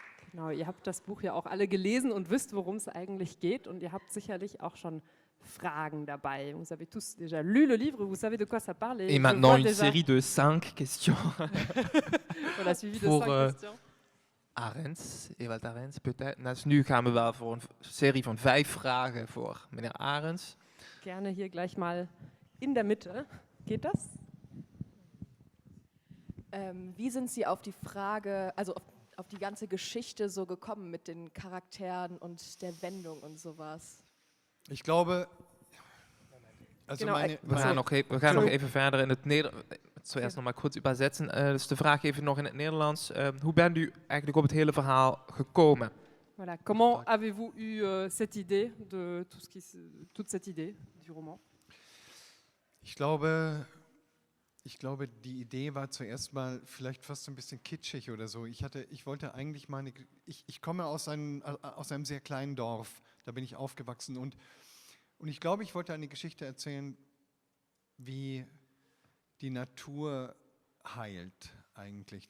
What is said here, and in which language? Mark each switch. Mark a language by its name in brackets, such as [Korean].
[German] Genau, ihr habt das Buch ja auch alle gelesen und wisst, worum es eigentlich geht. Und ihr habt sicherlich auch schon Fragen dabei. [French] Vous avez tous déjà lu le livre, vous savez de quoi ça parle. Et maintenant une série de 5 questions. On a suivi de [Dutch] Voor [French] 5 questions. Ahrens, Ewald Ahrens, peut-être. [Dutch] Dus nu gaan we wel voor een serie van 5 vragen voor meneer Ahrens. [German] Gerne hier gleich mal in der Mitte. Geht das? Wie sind Sie auf die Frage, also auf die ganze Geschichte so gekommen mit den Charakteren und der Wendung und sowas? Ich glaube, also Genau, [Dutch] We gaan nog even verder in het Nederlands. [German] Zuerst nog maar kurz übersetzen. [Dutch] Dus de vraag even nog in het Nederlands. Hoe bent u eigenlijk op het hele verhaal gekomen? [French] Voilà. Comment avez-vous eu cette idée de toute cette idée du roman? [German] Ich glaube, die Idee war zuerst mal vielleicht fast ein bisschen kitschig oder so. Ich wollte eigentlich ich komme aus einem sehr kleinen Dorf, da bin ich aufgewachsen und ich glaube, ich wollte eine Geschichte erzählen, wie die Natur heilt eigentlich.